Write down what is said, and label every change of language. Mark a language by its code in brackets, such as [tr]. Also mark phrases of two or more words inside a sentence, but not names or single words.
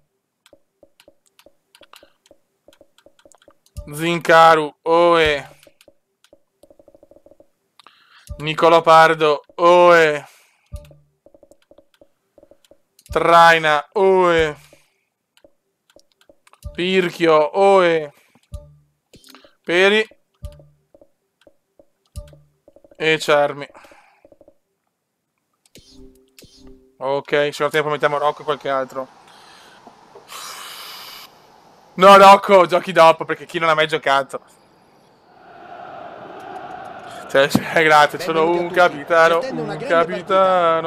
[it] Zincaru, Oe, Niccolò Pardo, Oe, Traina, Oe, Pirchio, Oe, Peri e Cermi. Ok, se ho tempo mettiamo Rocco e qualche altro. No, Rocco, giochi dopo perché chi non ha mai giocato. Grazie, sono un capitano, un capitano.